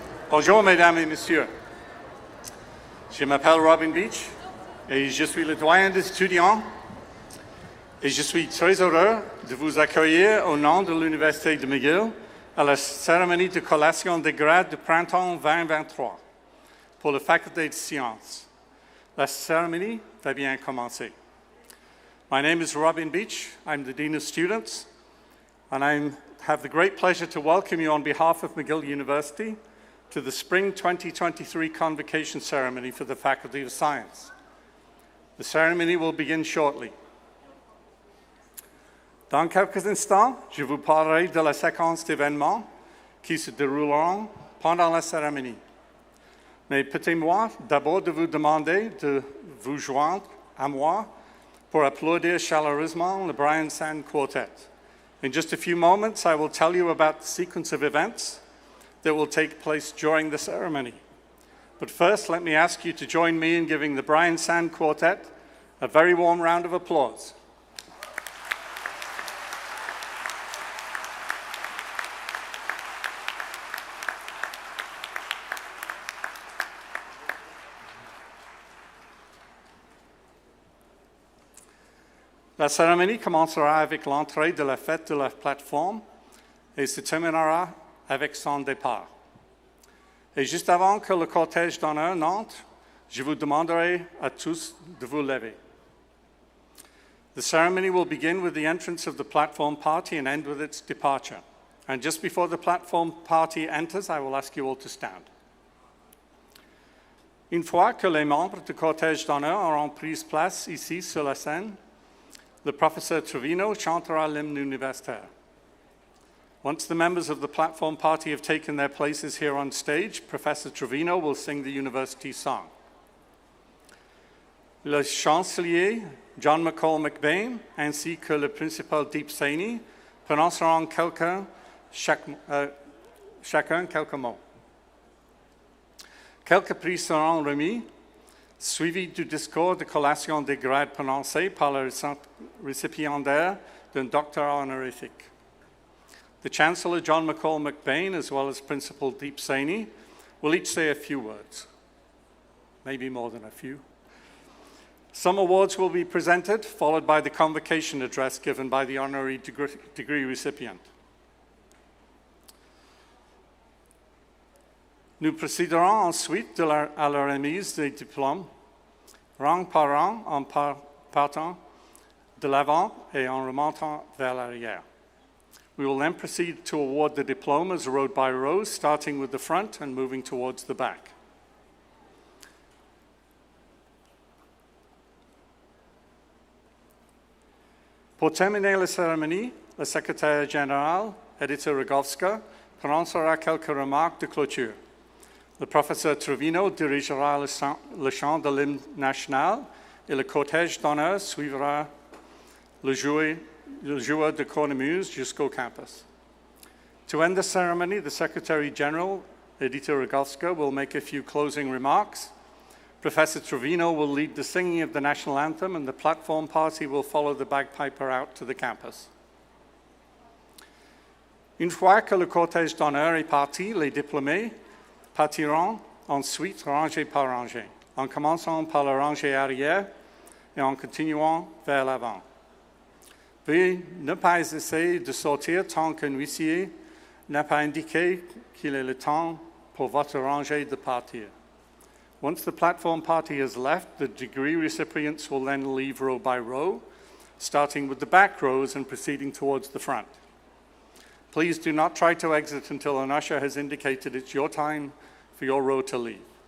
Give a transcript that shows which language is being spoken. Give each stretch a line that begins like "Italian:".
French: Bonjour, mesdames et messieurs. Je m'appelle Robin Beach et je suis le doyen des étudiants et je suis très heureux de vous accueillir au nom de l'Université de McGill à la cérémonie de collation des grades de printemps 2023 pour la faculté de sciences. La cérémonie va bien commencer.
English: My name is Robin Beach. I'm the Dean of Students, and I have the great pleasure to welcome you on behalf of McGill University to the Spring 2023 Convocation Ceremony for the Faculty of Science. The ceremony will begin shortly.
French: Dans quelques instants, je vous parlerai de la séquence d'événements qui se dérouleront pendant la cérémonie. Mais permettez-moi d'abord de vous demander de vous joindre à moi pour applaudir chaleureusement le Brian Sand Quartet.
English: In just a few moments, I will tell you about the sequence of events that will take place during the ceremony. But first, let me ask you to join me in giving the Brian Sand Quartet a very warm round of applause.
French: La cérémonie commencera avec l'entrée de la fête de la plateforme et se terminera avec son départ. Et juste avant que le cortège d'honneur n'entre, je vous demanderai à tous de vous lever.
English: The ceremony will begin with the entrance of the platform party and end with its departure. And just before the platform party enters, I will ask you all to stand.
French: Une fois que les membres du cortège d'honneur auront pris place ici sur la scène, le professeur Trevino chantera l'hymne universitaire.
English: Once the members of the platform party have taken their places here on stage, Professor Trevino will sing the university song.
French: Le chancelier John McCall McBain ainsi que le principal Deep Saini prononceront chacun quelques mots. Quelques prix seront remis, suivi du discours de collation des grades prononcé par le récipiendaire d'un doctorat honorifique.
English: The Chancellor John McCall McBain, as well as Principal Deep Saini, will each say a few words, maybe more than a few. Some awards will be presented, followed by the convocation address given by the honorary degree recipient.
French: Nous procéderons ensuite à la remise des diplômes, rang par rang, en partant de l'avant et en remontant vers l'arrière.
English: We will then proceed to award the diplomas row by row, starting with the front and moving towards the back.
French: Pour terminer la cérémonie, le secrétaire général, Edita Rogovska, prononcera quelques remarques de clôture. Le professeur Trevino dirigera le chant de l'hymne national et le cortège d'honneur suivra le joueur de cornemuse jusqu'au campus.
English: To end the ceremony, the Secretary General, Edita Rogovska, will make a few closing remarks. Professor Trevino will lead the singing of the national anthem, and the platform party will follow the bagpiper out to the campus.
French: Une fois que le cortège d'honneur est parti, les diplômés partiront ensuite rangée par rangée, en commençant par la rangée arrière et en continuant vers l'avant. Veuillez ne pas essayer de sortir tant qu'un huissier n'a pas indiqué qu'il est le temps pour votre rangée de partir.
English: Once the platform party has left, the degree recipients will then leave row by row, starting with the back rows and proceeding towards the front. Please do not try to exit until an usher has indicated it's your time for your row to leave.